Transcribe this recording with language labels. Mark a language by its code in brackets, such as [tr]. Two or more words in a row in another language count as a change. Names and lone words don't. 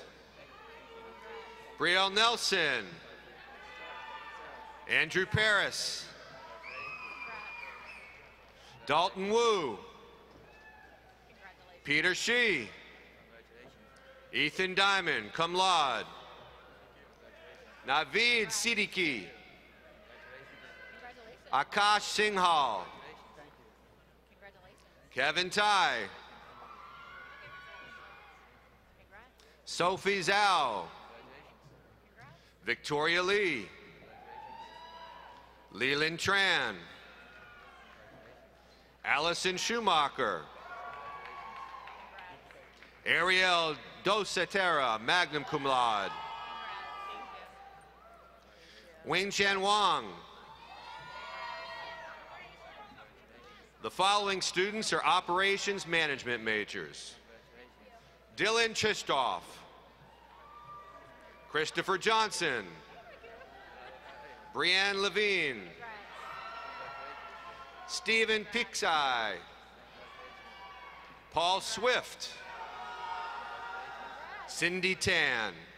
[en] Brielle Nelson. Andrew Paris. Dalton Wu. Peter Shee. Ethan Diamond, [la] cum laude. [en] Naveed Siddiqui. Akash Singhal. Kevin Tai. Sophie Zhao. Victoria Lee. Leland Tran. Allison Schumacher. Ariel Dosetera, [la] magna cum laude. [en] Wing Chen Wang. The following students are operations management majors. Dylan Chistoff. Christopher Johnson. Brianne Levine. Stephen Pixai. Paul Swift. Cindy Tan.